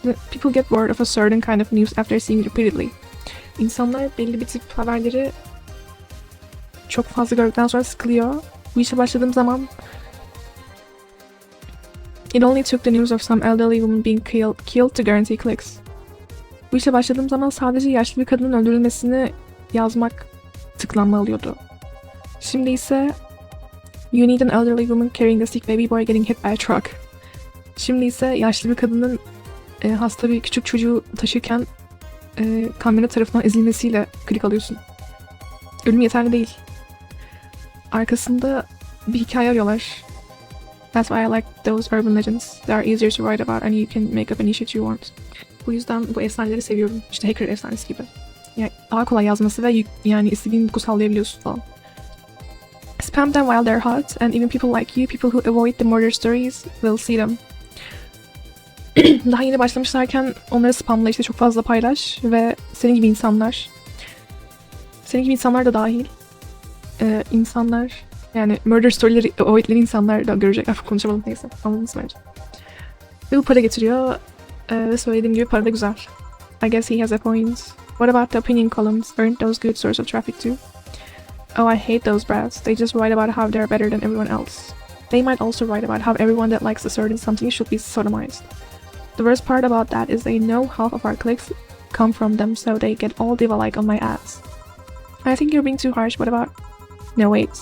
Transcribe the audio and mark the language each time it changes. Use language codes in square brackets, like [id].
[en] People get bored of a certain kind of news after seeing it repeatedly. [tr] İnsanlar belli bir tip haberleri çok fazla gördükten sonra sıkılıyor. Bu işe başladığım zaman [en] it only took the news of some elderly woman being killed to guarantee clicks. [tr] Bu işe başladığım zaman sadece yaşlı bir kadının öldürülmesini yazmak tıklanma alıyordu. Şimdi ise [en] you need an elderly woman carrying a sick baby boy getting hit by a truck. [tr] Şimdi ise yaşlı bir kadının hasta bir küçük çocuğu taşırken kamyonet tarafından ezilmesiyle klik alıyorsun. Ölüm yeterli değil. Arkasında bir hikaye arıyorlar. [en] That's why I like those urban legends. They are easier to write about and you can make up any shit you want. [tr] Bu yüzden bu efsaneleri seviyorum. İşte hacker efsanesi gibi. Yani daha kolay yazması ve yani istediğin boku sallayabiliyorsun falan. [en] Spam them while they're hot and even people like you, people who avoid the murder stories, will see them. [tr] Daha yeni başlamışlarken onları spamla işte çok fazla paylaş ve senin gibi insanlar da dahil insanlar yani murder story'leri avoid'leri insanlar da görecek. Konuşamadım neyse. Anladınız bence. Ve bu para getiriyor ve söylediğim gibi para da güzel. [en] I guess he has a point. What about the opinion columns? Aren't those good source of traffic too? Oh, I hate those brats. They just write about how they're better than everyone else. They might also write about how everyone that likes a certain something should be sodomized. The worst part about that is they know half of our clicks come from them, so they get all diva-like on my ads. I think you're being too harsh. What about? No, wait.